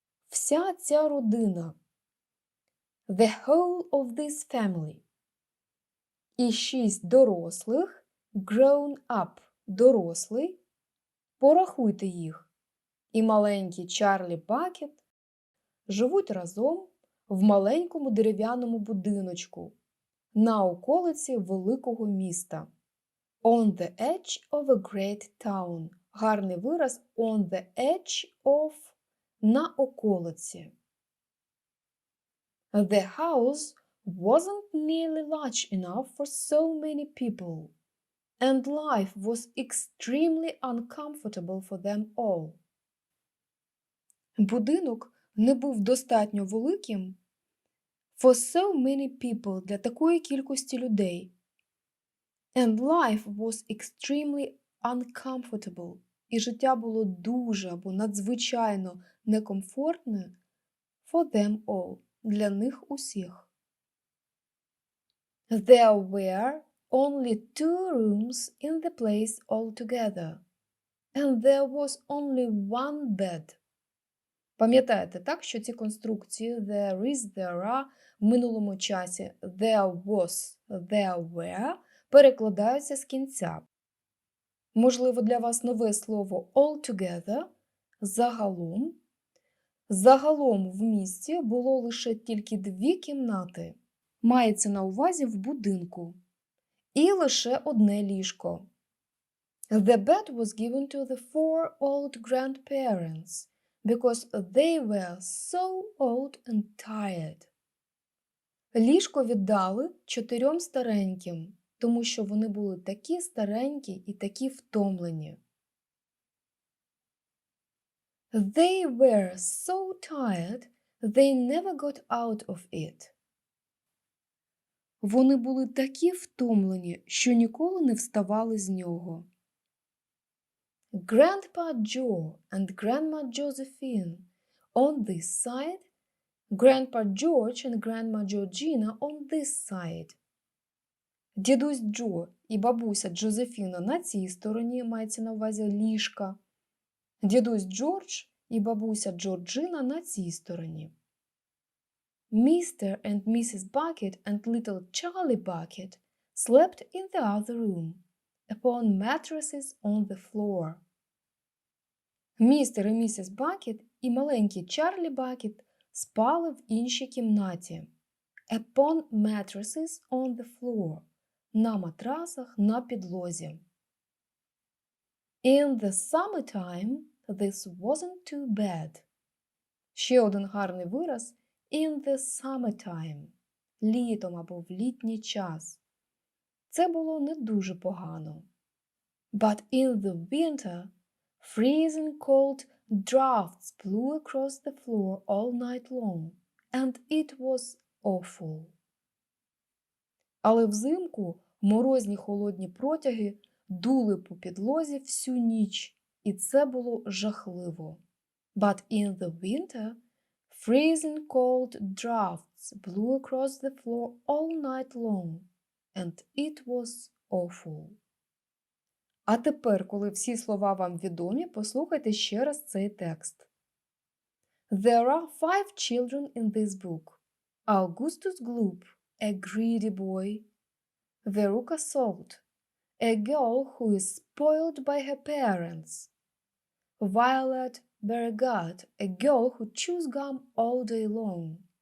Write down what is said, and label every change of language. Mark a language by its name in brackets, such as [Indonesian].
[Ukrainian] Вся ця родина. [English] The whole of this family. [Ukrainian] І 6 дорослих, [English] grown up, [Ukrainian] дорослий, порахуйте їх. І маленький Чарлі Бакет живуть разом в маленькому дерев'яному будиночку на околиці великого міста. [English] On the edge of a great town. [Ukrainian] гарний вираз [English] on the edge of [Ukrainian] – на околиці. [English] The house wasn't nearly large enough for so many people, and life was extremely uncomfortable for them all. [Ukrainian] Будинок не був достатньо великим [English] for so many people [Ukrainian] для такої кількості людей. [English] And life was extremely uncomfortable. [Ukrainian] І життя було дуже або надзвичайно некомфортне [English] for them all. [Ukrainian] Для них усіх. [English] There were only 2 rooms in the place altogether. And there was only one bed. [Ukrainian] Пам'ятаєте, так, що ці конструкції [English] there is, there are [Ukrainian] в минулому часі [English] there was, there were [Ukrainian] перекладаються з кінця. Можливо, для вас нове слово altogether – загалом. Загалом в місті було лише тільки 2 кімнати. Мається на увазі в будинку. І лише одне ліжко. [English] The bed was given to the 4 old grandparents because they were so old and tired. [Ukrainian] Ліжко віддали 4 стареньким, тому що вони були такі старенькі і такі втомлені. [English] They were so tired, they never got out of it. [Ukrainian] Вони були такі втомлені, що ніколи не вставали з нього. [English] Grandpa Joe and Grandma Josephine on this side, Grandpa George and Grandma Georgina on this side. [Ukrainian] Дідусь Джо і бабуся Джозефіна на цій стороні, мається на увазі ліжка. Дідусь Джордж і бабуся Джорджина на цій стороні. [English] Mr. and Mrs. Bucket and little Charlie Bucket slept in the other room, upon mattresses on the floor. [Ukrainian] Містер і місіс Бакет і маленький Чарлі Бакет спали в іншій кімнаті. [English] Upon mattresses on the floor. [Ukrainian] На матрасах на підлозі. [English] In the summertime, this wasn't too bad. [Ukrainian] Ще один гарний вираз [English] in the summertime. [Ukrainian] Літом або в літній час. Це було не дуже погано. [English] But in the winter, freezing cold drafts blew across the floor all night long, and it was awful. [Ukrainian] Але взимку морозні холодні протяги дули по підлозі всю ніч, і це було жахливо. [English] But in the winter, freezing cold drafts blew across the floor all night long, and it was awful. [Ukrainian] А тепер, коли всі слова вам відомі, послухайте ще раз цей текст. [English] There are 5 children in this book. Augustus Gloop, a greedy boy. Veruca Salt, a girl who is spoiled by her parents. Violet Beauregard, a girl who chews gum all day long.